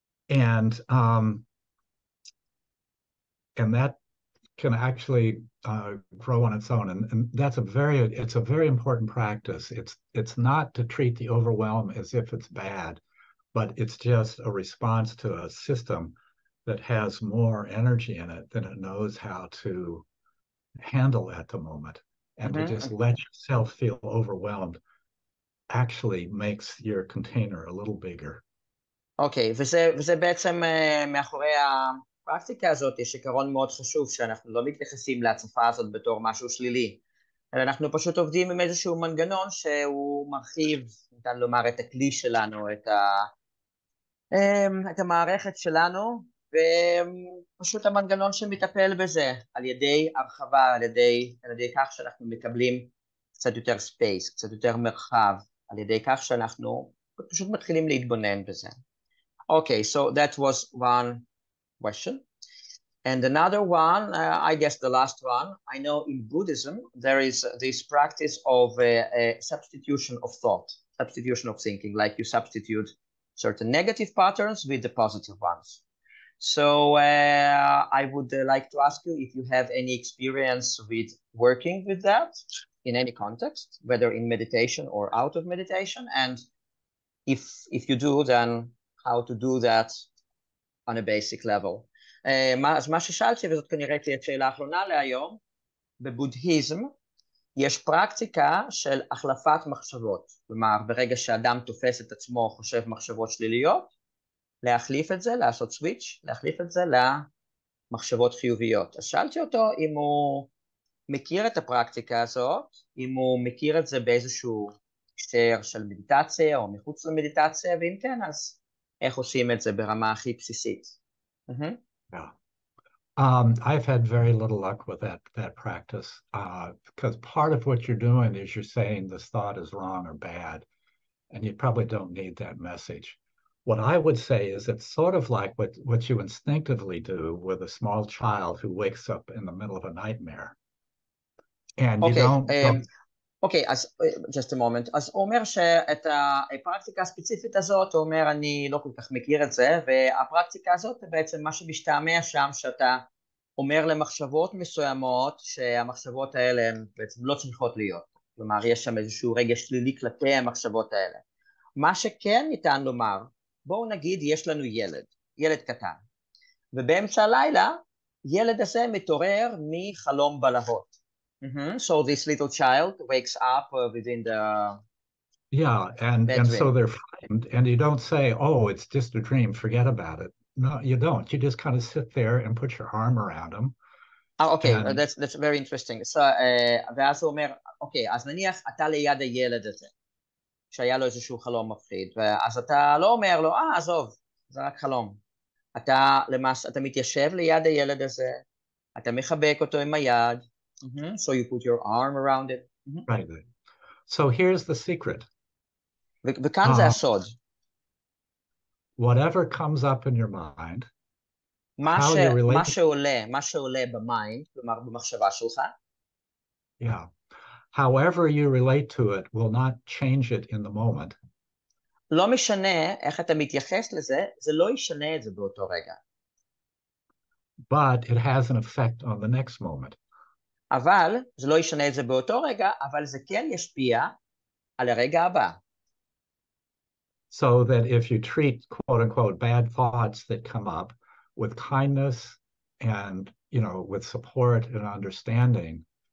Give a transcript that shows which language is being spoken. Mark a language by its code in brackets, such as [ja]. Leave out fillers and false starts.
[en] And that can actually grow on its own, and that's it's a very important practice. It's not to treat the overwhelm as if it's bad, but it's just a response to a system that has more energy in it than it knows how to handle at the moment. And to just let yourself feel overwhelmed actually makes your container a little bigger. [he] אוקיי, וזה בעצם מאחורי הפרקטיקה הזאת יש עיקרון מאוד חשוב, שאנחנו לא מתייחסים להצפה הזאת בתור משהו שלילי, אלא אנחנו פשוט עובדים עם איזשהו מנגנון שהוא מרחיב, ניתן לומר, את הכלי שלנו, את המערכת שלנו, ופשוט המנגנון שמטפל בזה, על ידי הרחבה, על ידי כך שאנחנו מקבלים קצת יותר ספייס, קצת יותר מרחב, על ידי כך שאנחנו פשוט מתחילים להתבונן בזה. [en] Okay, so that was one question. And another one, I guess the last one, I know in Buddhism, there is this practice of a substitution of thought, substitution of thinking, like you substitute certain negative patterns with the positive ones. So I would like to ask you if you have any experience with working with that in any context, whether in meditation or out of meditation, and if you do, then how to do that on a basic level. [he] אז מה ששאלתי, וזאת כנראה תהיה שאלה האחרונה להיום, בבודהיזם יש פרקטיקה של החלפת מחשבות. כלומר, ברגע שאדם תופס את עצמו, חושב מחשבות שליליות, להחליף את זה, לעשות סוויץ', להחליף את זה למחשבות חיוביות. אז שאלתי אותו אם הוא מכיר את הפרקטיקה הזאת, אם הוא מכיר את זה באיזשהו הקשר של מדיטציה או מחוץ למדיטציה, ואם כן, אז איך עושים את זה ברמה הכי בסיסית. [en] Yeah. I've had very little luck with that practice because part of what you're doing is you're saying this thought is wrong or bad, and you probably don't need that message. What I would say is it's sort of like what you instinctively do with a small child who wakes up in the middle of a nightmare. And you don't... [he] אוקיי, אז [en] just a moment. [he] אז הוא אומר שאת הפרקטיקה הספציפית הזאת, הוא אומר אני לא כל כך מכיר את זה, והפרקטיקה הזאת בעצם מה שמשתמע שם, שאתה אומר למחשבות מסוימות, שהמחשבות האלה הן בעצם לא צריכות להיות. כלומר, יש שם איזשהו רגש שלילי כלפי המחשבות האלה. מה שכן ניתן לומר, בואו נגיד יש לנו ילד קטן, ובאמצע הלילה, ילד הזה מתעורר מחלום בלהות. [en] So this little child wakes up within the and so they're frightened, and you don't say, oh, it's just a dream, forget about it. No, you don't. You just kind of sit there and put your arm around them. Okay, that's very interesting. So, [he] ואז הוא אומר, אוקיי, אז נניח אתה ליד הילד הזה, שהיה לו איזשהו חלום מפחיד, ואז אתה לא אומר לו, עזוב, זה רק חלום. אתה מתיישב ליד הילד הזה, אתה מחבק אותו עם היד, [en] so you put your arm around it. Right. So here's the secret. [he] וכאן זה הסוד. [en] Whatever comes up in your mind, how you relate. [he] מה שעולה במיינד, כלומר במחשבה שלך, [en] yeah, however you relate to it will not change it in the moment. [he] לא משנה איך אתה מתייחס לזה, זה לא ישנה את זה באותו רגע. [en] But it has an effect on the next moment. [he] אבל זה לא ישנה את זה באותו רגע, אבל זה כן ישפיע על הרגע הבא. [en] So that if you treat quote unquote bad thoughts that come up with kindness and, you know, with support and understanding,